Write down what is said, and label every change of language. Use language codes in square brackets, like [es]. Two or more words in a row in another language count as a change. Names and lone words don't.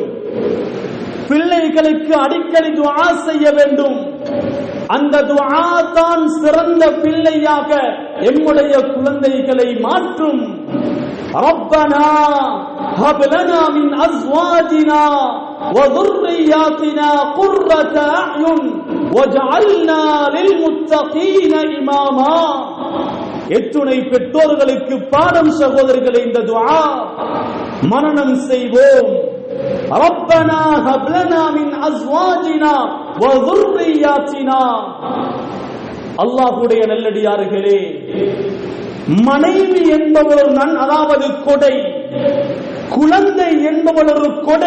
[ta] பிள்ளைகளுக்கு அடிக்கடி துஆ செய்ய வேண்டும். அந்த துஆ தான் சிறந்த பிள்ளையாக எம்முடைய குழந்தைகளை மாற்றும். [ar] ربنا هب لنا من أزواجنا و ذُرِّيَّاتِنَا قُرَّةَ أَعْيُنٍ وَاجْعَلْنَا لِلْمُتَّقِينَ إِمَامًا. [ta] எத்துணை பெற்றோர்களுக்கு பாடம் சகோதரர்களே. இந்த துஆ மனனம் செய்வோம். [ar] ربنا هب لنا من أزواجنا و [ta] ذُرِّيَّاتِنَا. அல்லாஹ்வுடைய நல்லடியார்களே, மனைவி என்பவர் அதாவது கொடை, குழந்தை என்பவர் ஒரு கொடை.